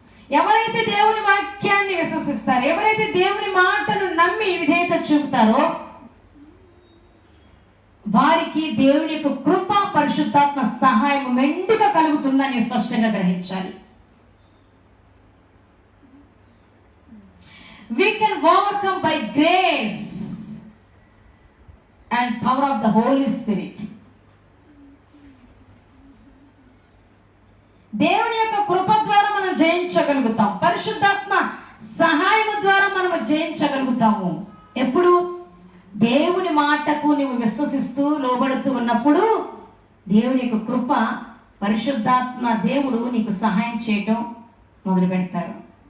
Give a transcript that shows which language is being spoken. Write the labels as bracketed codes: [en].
[te] ఎవరైతే దేవుని వాక్యాన్ని విశ్వసిస్తారో, ఎవరైతే దేవుని మాటను నమ్మి విధేయత చూపుతారో, వారికి దేవుని యొక్క కృప, పరిశుద్ధాత్మ సహాయం మెండుగా కలుగుతుందని స్పష్టంగా గ్రహించాలి. [en] We can overcome by grace and power of the Holy Spirit. [te] దేవుని యొక్క కృప ద్వారా మనం జయించగలుగుతాం. పరిశుద్ధాత్మ సహాయం ద్వారా మనం జయించగలుగుతాము. ఎప్పుడు? దేవుని మాటకు నువ్వు విశ్వసిస్తూ లోబడుతూ ఉన్నప్పుడు దేవుని యొక్క కృప, పరిశుద్ధాత్మ దేవుడు నీకు సహాయం చేయటం మొదలు పెడతారు.